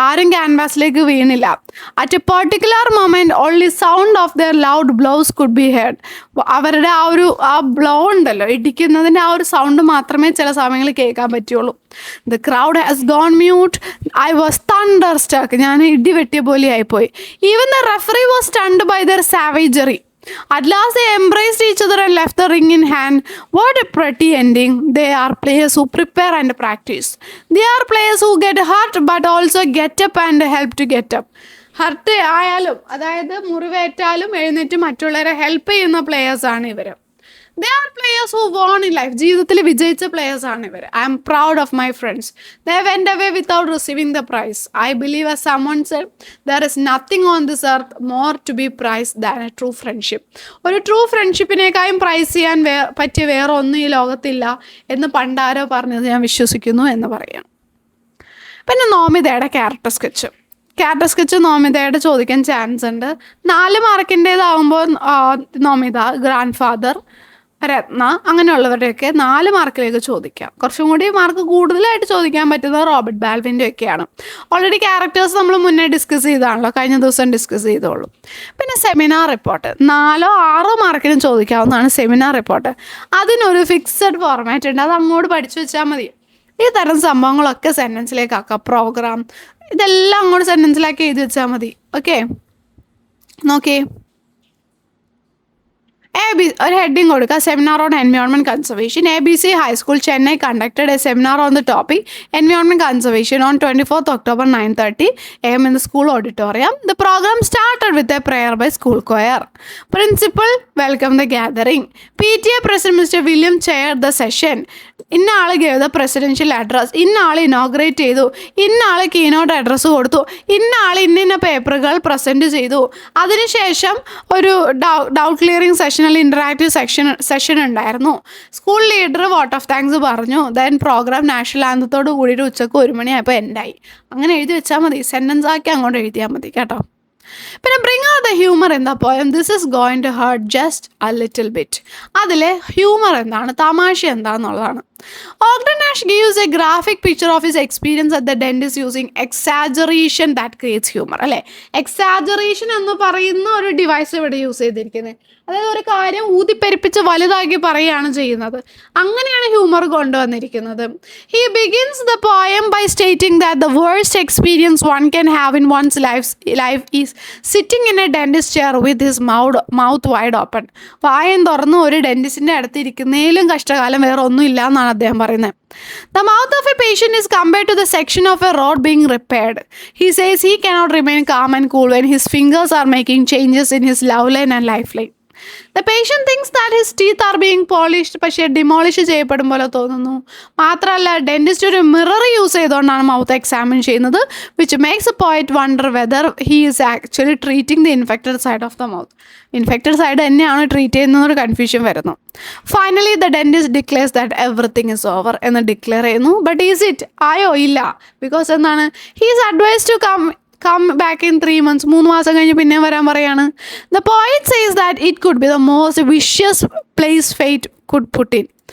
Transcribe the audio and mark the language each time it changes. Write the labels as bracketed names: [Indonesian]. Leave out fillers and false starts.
[Malayalam] ആരും ക്യാൻവാസിലേക്ക് വീണില്ല. [English] At a particular moment only sound of their loud blows could be heard. [Malayalam] അവരുടെ ആ blow ഉണ്ടല്ലോ, ഇടിക്കുന്നതിൻ്റെ ആ ഒരു സൗണ്ട് മാത്രമേ ചില സമയങ്ങളിൽ കേൾക്കാൻ പറ്റുള്ളൂ. [English] The crowd has gone mute. I was thunder stuck. [Malayalam] ഞാൻ ഇടിവെട്ടിയ പോലെ ആയിപ്പോയി. [English] Even the referee was stunned by their savagery. At last they embraced each other and left the ring in hand. What a pretty ending. They are players who prepare and practice. They are players who get hurt but also get up and help to get up. [Malayalam] Hurt ആയാലും, അതായത് മുറിവേറ്റാലും എഴുന്നേറ്റ് മറ്റുള്ളവരെ help ചെയ്യുന്ന പ്ലേയേഴ്സാണ് ഇവർ. [English] They are players who won in life. [Malayalam] ജീവിതത്തിൽ വിജയിച്ച പ്ലേയേഴ്സാണ് ഇവർ. [English] I am proud of my friends. They went away without receiving the prize. I believe, as someone said, there is nothing on this earth more to be prized than a true friendship. [Malayalam] ഒരു true ഫ്രണ്ട്ഷിപ്പിനേക്കാളും price ചെയ്യാൻ പറ്റിയ വേറെ ഒന്നും ഈ ലോകത്തില്ല എന്ന് പണ്ടാരോ പറഞ്ഞത് ഞാൻ വിശ്വസിക്കുന്നു എന്ന് പറയാം. പിന്നെ നോമിതയുടെ ക്യാരക്ടർ സ്കെച്ച് നോമിതയുടെ ചോദിക്കാൻ ചാൻസ് ഉണ്ട്. 4 മാർക്കിൻ്റേതാവുമ്പോൾ നോമിത, ഗ്രാൻഡ് ഫാദർ, രത്ന, അങ്ങനെയുള്ളവരുടെയൊക്കെ 4 മാർക്കിലേക്ക് ചോദിക്കാം. കുറച്ചും കൂടി മാർക്ക് കൂടുതലായിട്ട് ചോദിക്കാൻ പറ്റുന്നത് റോബർട്ട് ബാൽവിൻ്റെ ഒക്കെയാണ്. ഓൾറെഡി ക്യാരക്ടേഴ്സ് നമ്മൾ മുന്നേ ഡിസ്കസ് ചെയ്താണല്ലോ, കഴിഞ്ഞ ദിവസം ഡിസ്കസ് ചെയ്തോളൂ. പിന്നെ സെമിനാർ റിപ്പോർട്ട് 4-6 മാർക്കിനും ചോദിക്കാവുന്നതാണ്. സെമിനാർ റിപ്പോർട്ട് അതിനൊരു ഫിക്സഡ് ഫോർമാറ്റ് ഉണ്ട്, അത് അങ്ങോട്ട് പഠിച്ചു വെച്ചാൽ മതി. ഈ തരം സംഭവങ്ങളൊക്കെ സെൻറ്റൻസിലേക്കാക്കാം. പ്രോഗ്രാം ഇതെല്ലാം അങ്ങോട്ട് സെൻറ്റൻസിലാക്കി എഴുതി വെച്ചാൽ മതി. ഓക്കെ, നോക്കേ. ഒരു ഹെഡിങ് കൊടുക്കുക, seminar on environment conservation. [English] ABC High School, Chennai conducted a seminar on the topic environment conservation on 24th October 9:30 a.m. in the school auditorium. The program started with a prayer by school choir. Principal welcomed the gathering. PTA President Mr. William chaired the session. [Malayalam] ഇന്ന ആൾ [English] gave the presidential address, [Malayalam] ഇന്ന ആൾ inaugurate ചെയ്തു, ഇന്ന ആൾ keynote address കൊടുത്തു, ഇന്ന ആൾ ഇന്ന പേപ്പറുകൾ present ചെയ്തു. അതിനുശേഷം ഒരു ഡൗട്ട് ക്ലിയറിംഗ് സെഷൻ അല്ലെങ്കിൽ ഇൻറ്ററാക്റ്റീവ് സെഷൻ ഉണ്ടായിരുന്നു. School leader vote of thanks പറഞ്ഞു. ദെൻ പ്രോഗ്രാം നാഷണൽ ആന്തത്തോട് കൂടിയിട്ട് ഉച്ചക്ക് 1 മണിയായപ്പോൾ എൻഡായി. അങ്ങനെ എഴുതി വെച്ചാൽ മതി, സെൻറ്റൻസ് ആക്കി അങ്ങോട്ട് എഴുതിയാൽ മതി കേട്ടോ. പിന്നെ [English] Bring out the humour in the poem. This is going to hurt just a little bit. [Malayalam] അതിലെ ഹ്യൂമർ എന്താണ്, തമാശ എന്താണെന്നുള്ളതാണ്. [English] Ogden Nash gives a graphic picture of his experience at the dentist using exaggeration that creates humor. [Malayalam] അല്ലേ, exaggeration എന്ന് പറയുന്ന ഒരു device ഇവിടെ use ചെയ്തിരിക്കുന്നത്. അതായത് ഒരു കാര്യം ഊതിപ്പെരിപ്പിച്ച് വലുതാക്കി പറയുകയാണ് ചെയ്യുന്നത്. അങ്ങനെയാണ് ഹ്യൂമർ കൊണ്ടുവന്നിരിക്കുന്നത്. [English] He begins the poem by stating that the worst experience one can have in one's life is sitting in a dentist chair with his mouth wide open. [Malayalam] വായം തുറന്ന് ഒരു ഡെന്റിസ്റ്റിൻ്റെ അടുത്ത് ഇരിക്കുന്നതിലും കഷ്ടകാലം വേറെ ഒന്നും ഇല്ല എന്നാണ് അദ്ദേഹം പറയുന്നത്. [English] The mouth of a patient is compared to the section of a road being repaired. He says he cannot remain calm and cool when his fingers are making changes in his love line and lifeline. The patient thinks that his teeth are being polished, [Malayalam] പക്ഷേ demolish ചെയ്യപ്പെടും പോലെ തോന്നുന്നു. മാത്രമല്ല dentist ഒരു mirror use ചെയ്തുകൊണ്ടാണ് mouth examine ചെയ്യുന്നത്, [English] Which makes a poet wonder whether he is actually treating the infected side of the mouth. [Malayalam] Infected side തന്നെയാണ് treat ചെയ്യുന്നതൊരു confusion വരുന്നു. [English] finally the dentist declares that everything is over [Malayalam] എന്ന് declare ചെയ്യുന്നു. [English] But is it ആയോ? ഇല്ല. Because എന്താണ്, he is advise to come back in 3 months. [Malayalam] 3 മാസം കഴിഞ്ഞ് പിന്നെ വരാൻ പറയാണ്. [English] The poet says that it could be the most vicious place fate could put in.